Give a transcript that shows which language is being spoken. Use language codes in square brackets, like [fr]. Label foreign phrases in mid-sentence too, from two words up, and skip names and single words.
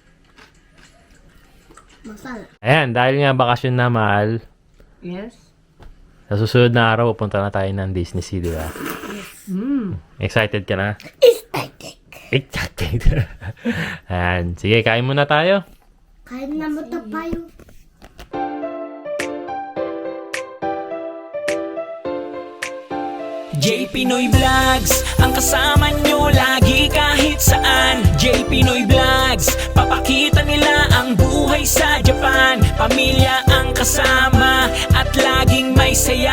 [ja] マサラ。 [tl] Ayan, dahil nga bakasyon na, mahal. Yes. Sa susunod na araw, pupunta na tayo ng Disney Sea, di ba? Excited ka na? Excited. Ayan, sige, kain muna tayo. カエルナムトパイ。 J Pinoy Vlogs, ang kasama nyo lagi kahit saan. J Pinoy Vlogs, papakita nila ang buhay sa Japan. Pamilya ang kasama at laging may saya.